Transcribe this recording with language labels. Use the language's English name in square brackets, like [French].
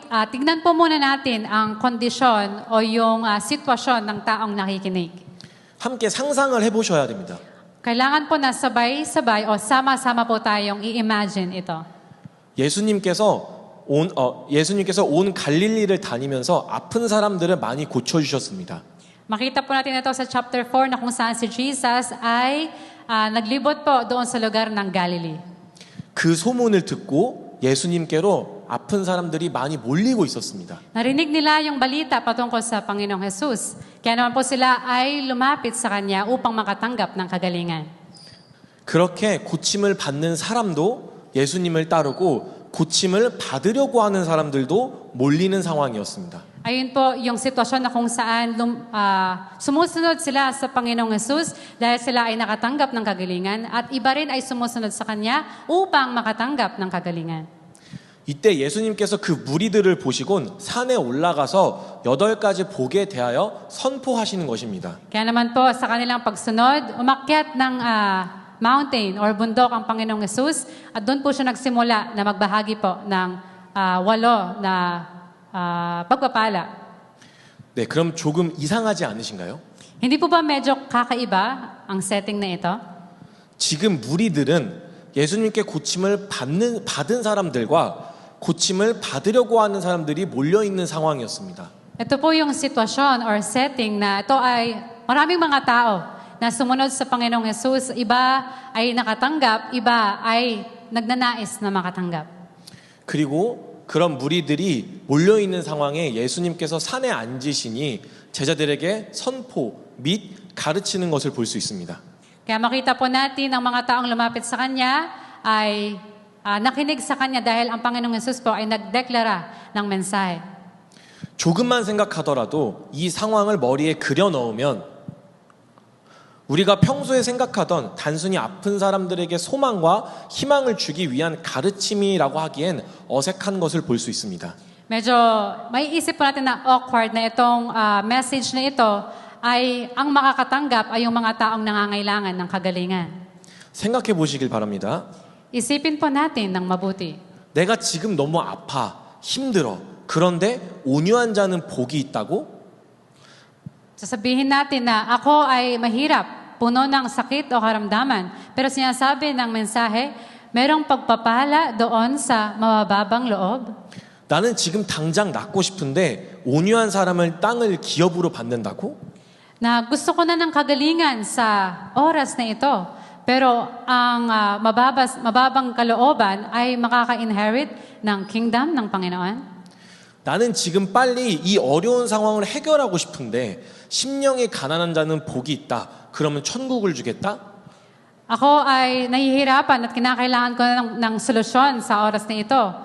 [Filipino] Tignan po muna natin ang kondisyon o yung sitwasyon ng taong nakikinig. [Korean] 함께 상상을 해보셔야 됩니다. [Filipino] Kailangan po na sabay-sabay o sama-sama po tayong i-imagine ito. [Korean] 예수님께서 온 갈릴리를 다니면서 아픈 사람들을 많이 고쳐주셨습니다. [Filipino] Makita po natin ito sa chapter 4 na kung saan si Jesus ay naglibot po doon sa lugar ng Galilee. [Korean] 그 소문을 듣고 예수님께로 아픈 사람들이 많이 몰리고 있었습니다. [Filipino] Narinig nila yung balita patungkol sa Panginoong Jesus. Kaya naman po sila ay lumapit sa Kanya upang makatanggap ng kagalingan. [Korean] 그렇게 고침을 받는 사람도 예수님을 따르고 고침을 받으려고 하는 사람들도 몰리는 상황이었습니다. [Filipino] Ayun po yung sitwasyon na kung saan sumusunod sila sa Panginoong Jesus dahil sila ay nakatanggap ng kagalingan at iba rin ay sumusunod sa Kanya upang makatanggap ng kagalingan. [Korean] 이때 예수님께서 그 무리들을 보시곤 산에 올라가서 8가지 복에 대하여 선포하시는 것입니다. [Filipino] Kaya naman po sa kanilang pagsunod, umakyat ng mountain or bundok ang Panginoong Jesus at doon po siya nagsimula na magbahagi po ng 8 na pagpapala. [Korean] 네, 그럼 조금 이상하지 않으신가요? [Filipino] Hindi po ba medyo kakaiba ang setting na ito? [Korean] 지금 무리들은 예수님께 고침을 받은 사람들과 고침을 받으려고 하는 사람들이 몰려 있는 상황이었습니다. [Filipino] Ito po yung sitwasyon or setting na ito ay maraming mga tao na sumunod sa Panginoong Jesus. Iba ay nakatanggap, iba ay nagnanais na makatanggap. [Korean] 그리고 그런 무리들이 몰려 있는 상황에 예수님께서 산에 앉으시니 제자들에게 선포 및 가르치는 것을 볼 수 있습니다. [Filipino] Kaya makita po natin ang mga taong lumapit sa Kanya ay nakinig sa Kanya dahil ang Panginoong Jesus po ay nagdeklara ng mensahe. [Korean] 조금만 생각하더라도 이 상황을 머리에 그려 넣으면 우리가 평소에 생각하던 단순히 아픈 사람들에게 소망과 희망을 주기 위한 가르침이라고 하기엔 어색한 것을 볼 수 있습니다. [Filipino] Medyo may isip po natin na awkward na itong message na ito ay ang makakatanggap ay yung mga taong nangangailangan ng kagalingan. [Korean] 생각해 보시길 바랍니다. [Filipino] Isipin po natin ng mabuti. [Korean] 내가 지금 너무 아파, 힘들어. 그런데 온유한 자는 복이 있다고? [Filipino] Sasabihin natin na ako ay mahirap, puno ng sakit o karamdaman. Pero sinasabi ng mensahe, merong pagpapala doon sa mababang loob. [Korean] 나는 지금 당장 낫고 싶은데 온유한 사람을 땅을 기업으로 받는다고? [Filipino] Na gusto ko na ng kagalingan sa oras na ito. Pero ang mababang kalooban ay makaka-inherit ng kingdom ng Panginoon. [Korean] 나는 지금 빨리 이 어려운 상황을 해결하고 싶은데 심령이 가난한 자는 복이 있다. 그러면 천국을 주겠다? [Filipino] Ako ay nahihirapan at kinakailangan ko ng solusyon sa oras na ito.